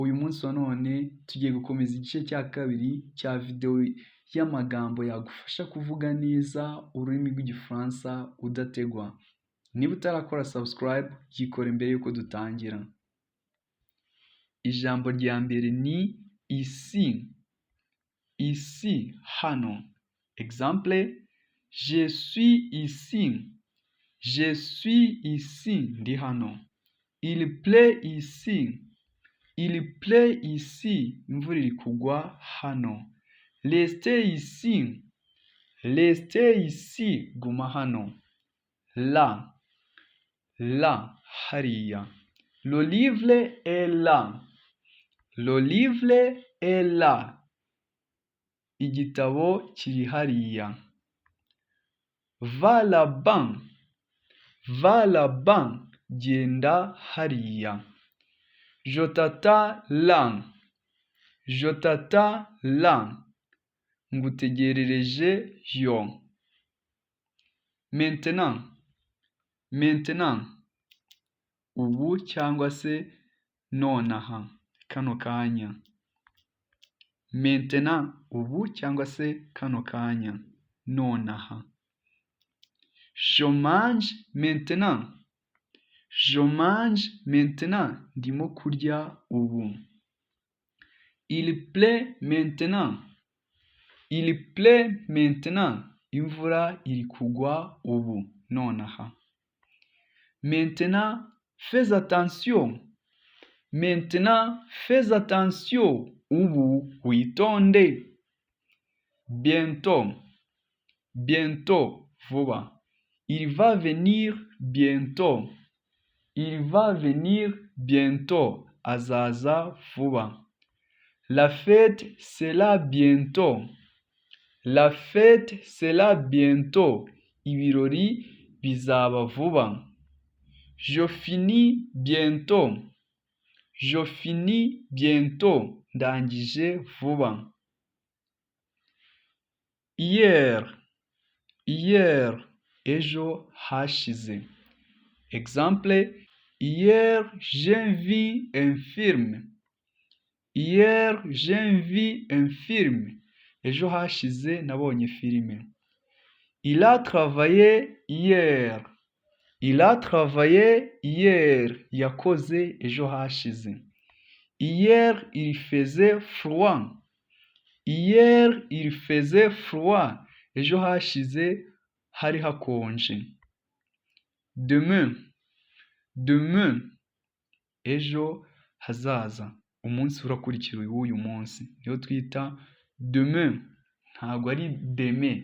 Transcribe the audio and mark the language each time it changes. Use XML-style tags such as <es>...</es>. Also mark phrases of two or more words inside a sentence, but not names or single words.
<rw>Uyu munsi wa none tugiye gukomeza igice cya kabiri cya videwo y'amagambo yagufasha kuvuga neza ururimi rw'igifaransa udategwa. Niba utarakora subscribe, yikore mbere yuko dutangira. Ijambo rya mbere ni ici.</rw> <fr>Ici, hano. Exemple, je suis ici. Je suis ici,</fr> <rw>ndi hano.</rw> <fr>Il pleut ici. Il pleut ici,</fr> <rw>imvura iri kugwa hano.</rw> <fr>Restez ici. Restez ici,</fr> <rw>guma hano.</rw> <fr>Là. Là, hariya. Le livre est là. Le livre est là.</fr> <rw>Igitabo kiri hariya.</rw> <fr>Va là-bas. Va là-bas,</fr> <rw>genda hariya.</rw> <fr>Je t'attends là. Je t'attends là.</fr> <rw>Ngutegerereje yo.</rw> <fr>Maintenant. Maintenant.</fr> <rw>Ubu cyangwa se nonaha. Kano kanya. Maintenant. Ubu cyangwa se kano kanya. Nonaha.</rw> <fr>Je mange maintenant. Je mange maintenant.</fr> <rw>Ndimo kurya ubu.</rw> <fr>Il pleut maintenant. Il pleut maintenant.</fr> <rw>Imvura iri kugwa ubu. Nonaha.</rw> <fr>Maintenant, fais attention. Maintenant, fais attention.</fr> <rw>Ubu witonde.</rw> <fr>Bientôt. Bientôt. Vuba. Il va venir bientôt. Il va venir bientôt.</fr> <rw>Azaza vuba.</rw> <fr>La fête sera bientôt. La fête sera bientôt.</fr> <rw>Ibirori bizaba vuba.</rw> <fr>Je finis bientôt. Je finis bientôt.</fr> <rw>Ndangije vuba. Hier. Hier. Ejo hashize.</rw> <fr>Exemple. Hier, j'ai vu un film. Hier, j'ai vu un film.</fr> <rw>Ejo hashize nabonye filime.</rw> <fr>Il a travaillé hier. Il a travaillé hier.</fr> <rw>Yakoze ejo hashize.</rw> <fr>Hier, il faisait froid. Hier, il faisait froid.</fr> <rw>Ejo hashize hari hakonje.</rw> <fr>Demain. Demain.</fr> <rw>Ejo hazaza. Umunsi urakurikira uyu munsi. Niyo twita demain. Ntabwo ari demain.</rw>